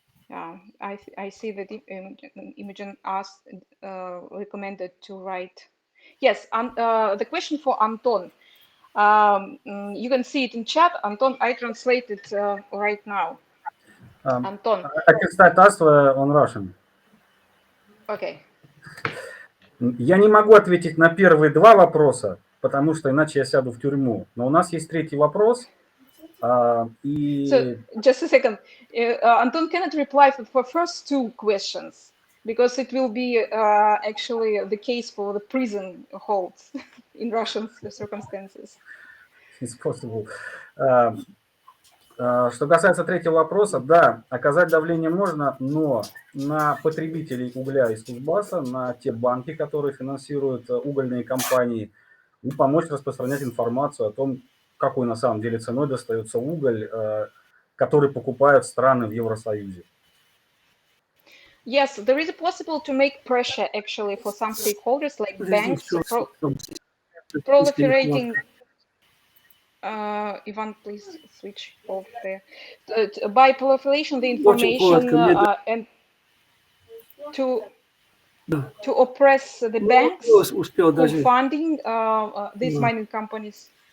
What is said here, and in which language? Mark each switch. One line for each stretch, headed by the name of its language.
English: I see that Imogen asked, recommended to write. Yes, the question for Anton. You can see it in chat. Anton, I translate it right now. Anton. I can start answer on Russian. Okay.
Russian: Я не могу ответить на первые два вопроса, потому что иначе я сяду в тюрьму. Но у нас есть третий вопрос.
English: So just a second. Anton cannot reply for first two questions because it will be actually the case for the prison holds in Russian circumstances. It's possible.
Russian: Что касается третьего вопроса, да, оказать давление можно, но на потребителей угля из Кузбасса, на те банки, которые финансируют угольные компании, и помочь распространять информацию о том, какой на самом деле ценой достается уголь, который покупают страны в Евросоюзе.
English: Yes, there is a possible to make pressure actually for some stakeholders like banks proliferating. Ivan, please switch off there. By proliferation, the information and to oppress the banks who funding these mining companies.